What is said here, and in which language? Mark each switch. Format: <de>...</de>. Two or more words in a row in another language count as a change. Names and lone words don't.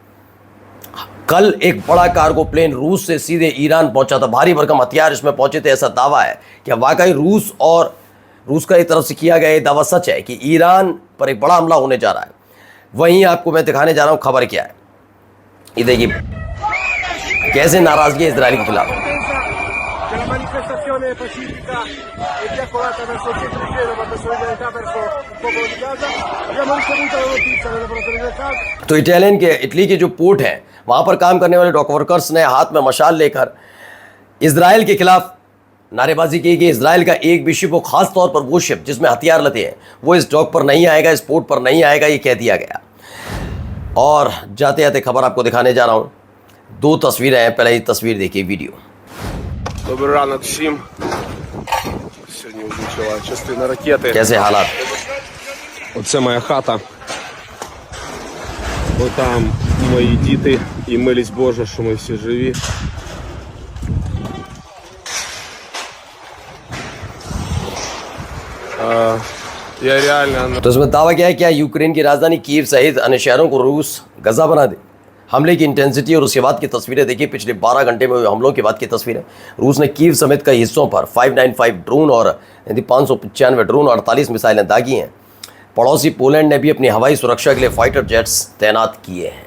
<hi>कल एक बड़ा कार्गो प्लेन रूस से सीधे ईरान पहुंचा था, भारी भरकम हथियार इसमें पहुंचे थे। ऐसा दावा है कि वाकई रूस का एक तरफ से किया गया ये दावा सच है कि ईरान पर एक बड़ा हमला होने जा रहा है। वहीं आपको मैं दिखाने जा रहा हूं खबर क्या है। ये देखिए कैसे नाराजगी है इसराइल के खिलाफ।</hi> <it>Che la manifestazione pacifica è diacolata verso il centro di Genova per solidarietà verso il popolo di Gaza. Abbiamo ricevuto la notizia delle lavoratori del Gaza.</it> <hi>तो इटली के जो पोर्ट हैं वहां पर काम करने वाले</hi> <en>dock workers</en> <hi>ने हाथ में मशाल लेकर इसराइल के खिलाफ नारेबाजी की कि इसराइल का एक भी शिप, वो खास तौर पर वो शिप जिसमें हथियार लदे हैं, वो इस डॉक पर नहीं आएगा, इस पोर्ट पर नहीं आएगा, ये कह दिया गया। और जाते जाते खबर आपको दिखाने जा रहा हूं, दो तस्वीरें हैं, पहले ये तस्वीर देखिए, वीडियो।</hi> <uk>Добрий ранок всім. Сьогодні влучила частина ракети.</uk> <hi>कैसे हालात,</hi> <uk>Оце моя хата. Отам мої діти і милість Божа, що ми всі живі. Я реально</uk> <hi>तो इसमें दावा किया है क्या यूक्रेन की राजधानी कीव सहित अन्य शहरों को रूस गजा बना दे। हमले की इंटेंसिटी और उसके बाद की तस्वीरें देखिए, पिछले 12 घंटे में हुए हमलों के बाद की तस्वीरें। रूस ने कीव समेत कई हिस्सों पर 595 ड्रोन और 595 ड्रोन और 48 मिसाइलें दागी हैं। पड़ोसी पोलैंड ने भी अपनी हवाई सुरक्षा के लिए</hi> <en>fighter jets</en> <hi>तैनात किए हैं।</hi>